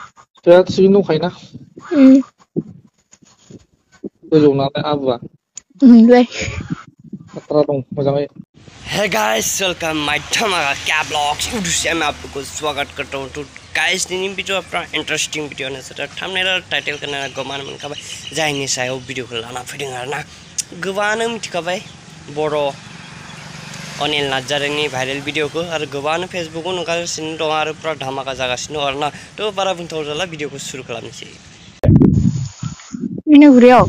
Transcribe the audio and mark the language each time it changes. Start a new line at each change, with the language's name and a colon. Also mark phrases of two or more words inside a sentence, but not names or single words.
Bodo: दा थिगैनो दंखायोना गोजौ नालाय आबुआ लाय खतरा दं मोजाङै।
English: Hey guys, welcome my
Hindi: Dhamaaka Cat Vlogs YouTube से मैं आप लोग को स्वागत करता हूँ।
Bodo: तो guys दिनी वीडियो अपना इंटरेस्टिंग वीडियो ने सर
Hindi: थंबनेल और टाइटल करना
Bodo: गोमान मन खाबाय जायनि सायाव वीडियोखौ लाना फैदों आरोना गोबाङानो मिथिखाबाय बर' अनिल नार्जारिनि भाइरेल वीडियोखौ आरो गोबाङानो फेसबुकाव नुगासिनो दं आरो पुरा धामाका जागासिनो दं आरोना तो बारा बुंथाव जाला वीडियोखौ सुरु खालामनोसै। मिनागुरियाव